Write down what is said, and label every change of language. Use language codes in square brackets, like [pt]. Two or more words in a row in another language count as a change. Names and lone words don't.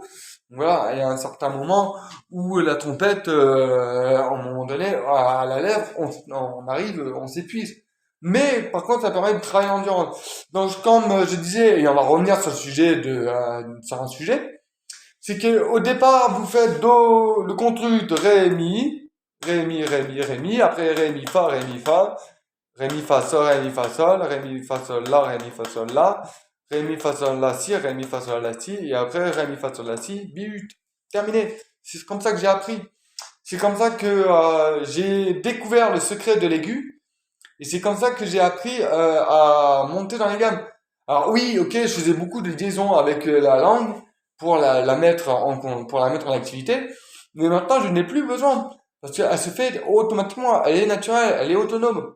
[fr] Donc voilà, il y a un certain moment où la trompette, à un moment donné, à la lèvre, on arrive, on s'épuise. Mais par contre, ça permet de travailler l'endurance. Donc comme je disais, et on va revenir sur le sujet sur un sujet, c'est que au départ, vous faites do, le contrut, ré, mi, ré, mi, ré, mi, ré, mi, après ré, mi, fa, ré, mi, fa, sol, ré, mi, fa, sol, ré, mi, fa, sol, la, ré, mi, fa, sol, la, ré, mi, fa, sol, la, si, ré, mi, fa, sol, la, si, et après ré, mi, fa, sol, la, si, but. Terminé. C'est comme ça que j'ai appris. C'est comme ça que j'ai découvert le secret de l'aigu, et c'est comme ça que j'ai appris à monter dans les gammes. Alors oui, ok, je faisais beaucoup de liaisons avec la langue pour la mettre pour la mettre en activité, mais maintenant je n'ai plus besoin parce qu'elle se fait automatiquement, elle est naturelle, elle est autonome.